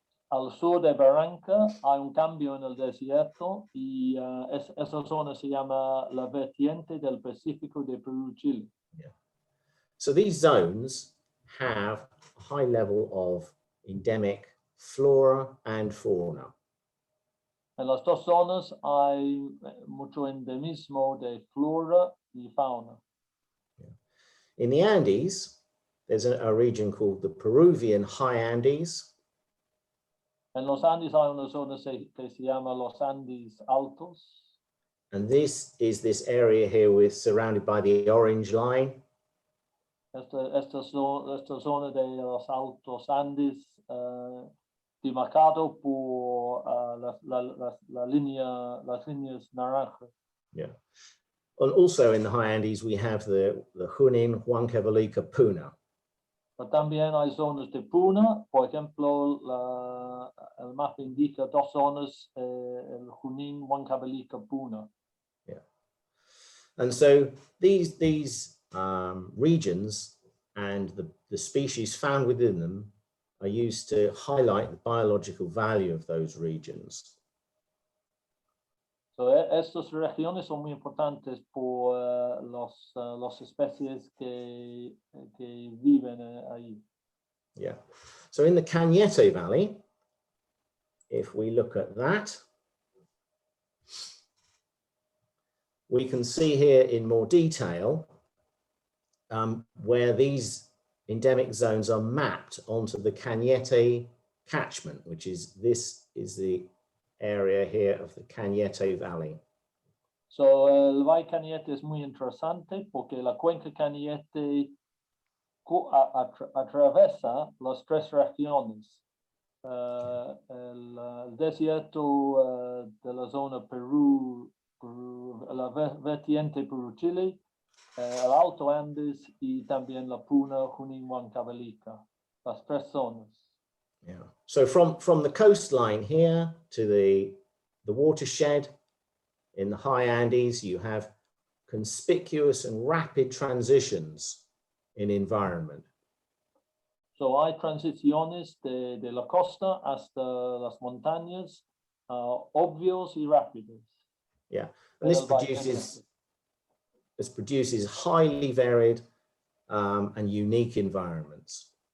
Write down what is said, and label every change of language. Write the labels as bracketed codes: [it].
[es] Al sur de Barranca hay un cambio en el desierto y esa zona se llama la vertiente del Pacífico de Perú-Chile. Yeah. [en] So these zones have a high level of endemic flora and fauna. [es] En las dos zonas hay mucho endemismo de flora y fauna. Yeah. [en] In the Andes, there's a region called the Peruvian High Andes. [es] En los Andes hay una zona que se llama los Andes Altos. [en] And this is this area here surrounded by the orange line. [es] Esta zona de los Altos Andes demarcado por las líneas naranjas. Yeah. [en] And also in the High Andes, we have the Junín, Huancavelica, Puna. [es] Pero también hay zonas de Puna, por ejemplo, el mapa indica 2 zonas, el Junín, Huancavelica, Puna. Yeah. [en] And so these regions and the species found within them are used to highlight the biological value of those regions. [es] So, estas regiones son muy importantes por las especies que viven ahí. Yeah. [en] So in the Cañete Valley, if we look at that, we can see here in more detail where these endemic zones are mapped onto the Cañete catchment, which is the area here of the Cañete Valley. [es] So el Valle Cañete es muy interesante porque la cuenca Cañete atraviesa las 3 regiones. El desierto de la zona Perú, la vertiente Perú-Chile, el Alto Andes y también la Puna, Junín, Huancavelica, las 3 zonas. Yeah. [en] So from the coastline here to the watershed in the high Andes, you have conspicuous and rapid transitions in environment. [es] So hay transiciones de la costa hasta las montañas, obvios y rápidos. [en] Yeah, and this produces highly varied and unique environments.